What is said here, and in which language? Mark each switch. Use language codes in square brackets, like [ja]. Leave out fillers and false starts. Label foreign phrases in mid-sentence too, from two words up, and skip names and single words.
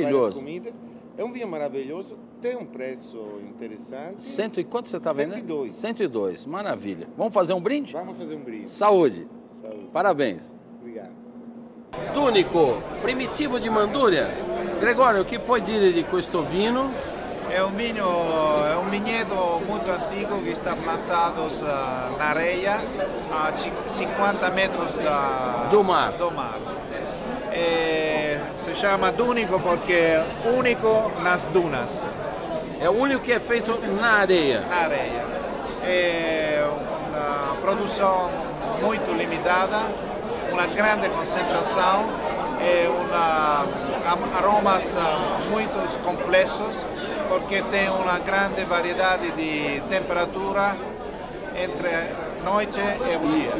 [pt] bem a várias comidas. É um vinho maravilhoso, tem um preço interessante. E quanto você está vendendo? 102. 102, maravilha. Vamos fazer um brinde? Vamos fazer um brinde. Saúde. Saúde. Parabéns. Obrigado. Tunico, primitivo de Manduria. [it] Gregório, [pt] o que [it] puoi dire di questo vino? È un vigneto molto antico che sta plantato [pt] na areia a 50 metros do mar. Se chama Dúnico porque é único nas dunas. É o único que é feito na areia. Na areia. É uma produção muito limitada, uma grande concentração, aromas muito complexos, porque tem uma grande variedade de temperatura entre noite e